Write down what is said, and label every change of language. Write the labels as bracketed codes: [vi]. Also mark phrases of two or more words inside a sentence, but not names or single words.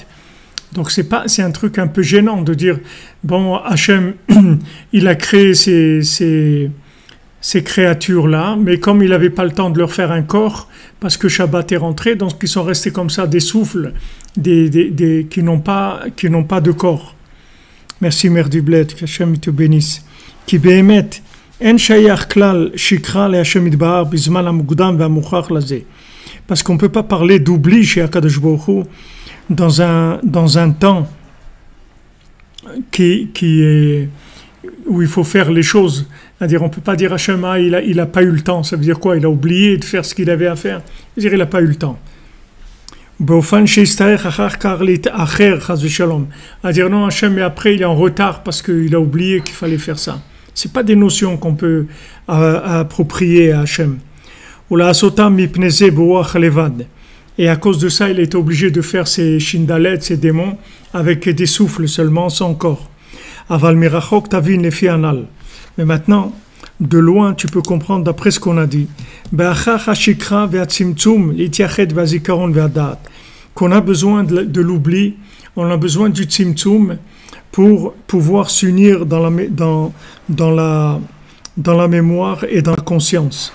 [fr] Donc, c'est un truc un peu gênant de dire, bon, Hachem, il a créé ces créatures-là, mais comme il n'avait pas le temps de leur faire un corps, parce que Shabbat est rentré, donc ils sont restés comme ça, des souffles, qui n'ont pas de corps. Merci Mère du Bled, que Hachem te bénisse. [he] כי באמת, אין שייך כלל שכחה לה׳ יתברך בזמן המוקדם והמוכרח לזה. [fr] Parce qu'on ne peut pas parler d'oubli chez Akadosh Baruch Hu dans un temps qui est où il faut faire les choses. C'est-à-dire, on ne peut pas dire Hachem, il n'a pas eu le temps. Ça veut dire quoi? Il a oublié de faire ce qu'il avait à faire. C'est-à-dire, il n'a pas eu le temps. C'est-à-dire, non, Hachem, mais après, il est en retard parce qu'il a oublié qu'il fallait faire ça. Ce pas des notions qu'on peut approprier à Hachem. Et à cause de ça, il est obligé de faire ses shindalets, ses démons, avec des souffles seulement, sans corps. [he] אבל מרחוק תבין לפי הנ״ל. [fr] Mais maintenant, de loin, tu peux comprendre d'après ce qu'on a dit. Qu'on a besoin de l'oubli, on a besoin du tzimtzum pour pouvoir s'unir dans la mémoire et dans la conscience.